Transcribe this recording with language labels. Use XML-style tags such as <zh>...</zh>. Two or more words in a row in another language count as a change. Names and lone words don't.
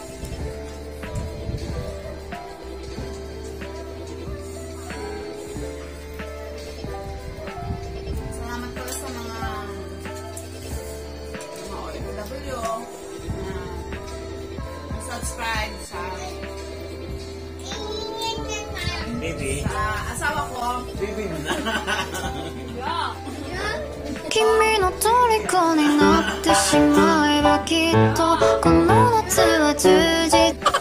<tl>Salamat pala sa mga OFW na subscribe sa Baby. asawa ko. Baby mo na.</tl> <ja>君の虜になってしまえばきっとこの夏は充実</ja>